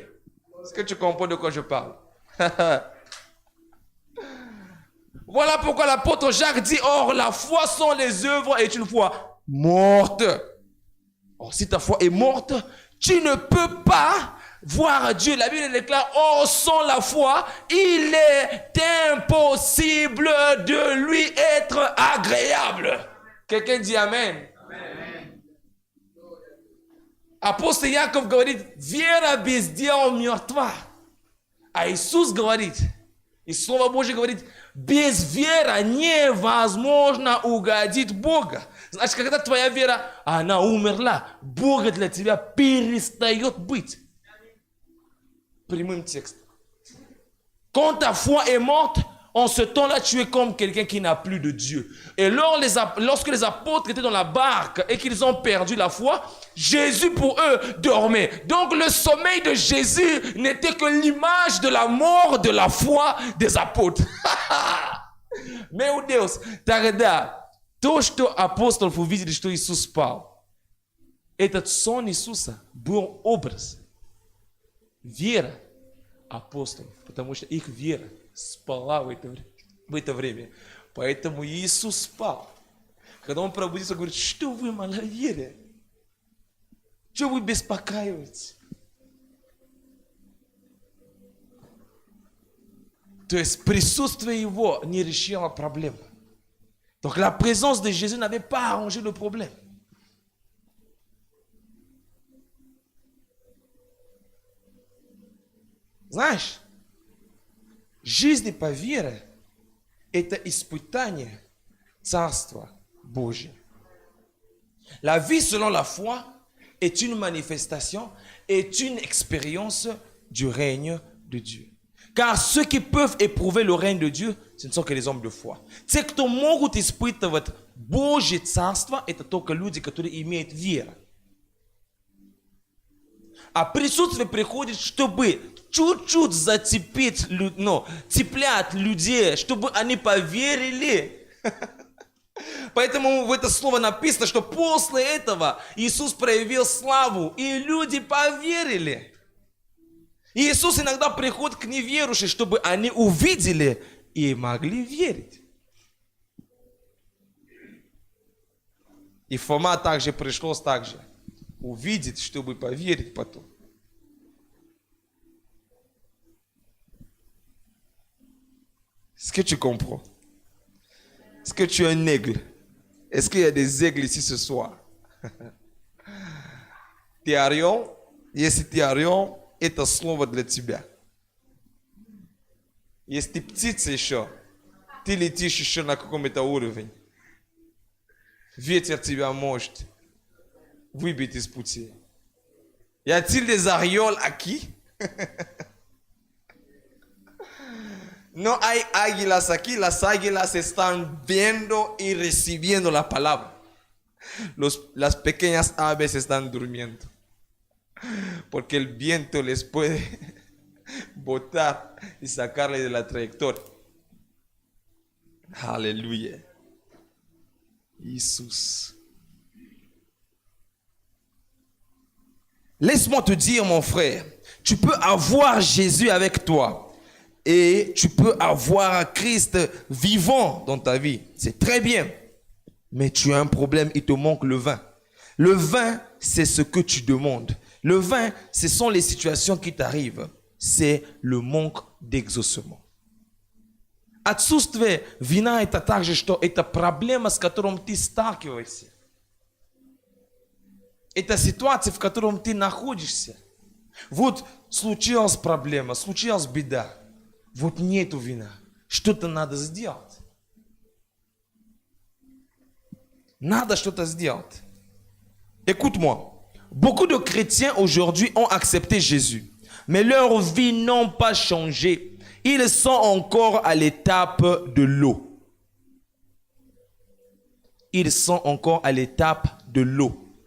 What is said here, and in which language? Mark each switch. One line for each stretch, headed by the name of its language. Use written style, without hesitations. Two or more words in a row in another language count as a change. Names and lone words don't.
French: Est-ce que tu comprends de quoi je parle? Voilà pourquoi l'apôtre Jacques dit, or la foi sans les œuvres est une foi morte. Or, si ta foi est morte, tu ne peux pas voir Dieu. La Bible déclare, or sans la foi, il est impossible de lui être agréable. Quelqu'un dit Amen. Amen.
Russian: Апостол Яков говорит, вера без дел мертва. А Иисус говорит, и Слово Божье говорит, без веры невозможно угодить Бога. Значит, когда твоя вера, она умерла, Бога для тебя перестает быть. Прямым текстом.
French: Quand ta foi est morte, en ce temps-là, tu es comme quelqu'un qui n'a plus de Dieu. Et lorsque les apôtres étaient dans la barque et qu'ils ont perdu la foi, Jésus pour eux dormait. Donc le sommeil de Jésus n'était que l'image de la mort de la foi des apôtres.
Portuguese: Meu Deus,
Russian: тогда то, что апостол увидели, что Иисус спал, этот сон Иисуса был образ, вера апостолов, потому что их вера спала в это время. Поэтому Иисус спал. Когда Он пробудился, говорит, что вы маловерие? Что вы беспокоитесь? То есть присутствие Его не решило проблему.
French: Donc la présence de Jésus n'avait pas arrangé le problème.
Russian: Знаешь, жизнь по вере – это испытание Царства Божьего.
French: La vie selon la foi est une manifestation, est une expérience du règne de Dieu. Car ceux qui peuvent éprouver le règne de Dieu, ce не sont que les hommes de foi.
Russian: Те, кто могут испытывать Божье Царство, это только люди, которые имеют веру. А присутствие приходит, чтобы чуть-чуть зацепить, цеплять людей, чтобы они поверили. Поэтому в это слово написано, что после этого Иисус проявил славу, и люди поверили. И Иисус иногда приходит к неверующим, чтобы они увидели и могли верить. И Фома также пришлось увидеть, чтобы поверить потом.
French: Est-ce que tu comprends? Est-ce que tu es un aigle? Est-ce qu'il y a des aigles ici ce soir?
Russian: Ты орел? Если ты орел, это слово для тебя. Если ты птица еще, ты летишь еще на каком-то уровне. Ветер тебя может выбить из пути.
French: Y a-t-il des arioles aquí?
Spanish: No hay águilas aquí, las águilas están viendo y recibiendo la palabra. Las pequeñas aves están durmiendo. Porque el viento les puede botar y sacarle de la trayectoria. Aleluya. Jesús.
French: Laisse-moi te dire, mon frère, tu peux avoir Jésus avec toi. Et tu peux avoir Christ vivant dans ta vie. C'est très bien. Mais tu as un problème, il te manque le vin. Le vin, c'est ce que tu demandes. Le vin, ce sont les situations qui t'arrivent. C'est le manque d'exaucement.
Russian: Отсутствие вина – это также, что это проблема, с которой ты сталкиваешься. Это ситуация, в которой ты находишься. Вот случилась проблема, случилась беда. Вот нету вина. Что-то надо сделать. Надо что-то сделать.
French: Écoute-moi. Beaucoup de chrétiens aujourd'hui ont accepté Jésus. Mais leurs vies n'ont pas changé. Ils sont encore à l'étape de l'eau. Ils sont encore à l'étape de l'eau.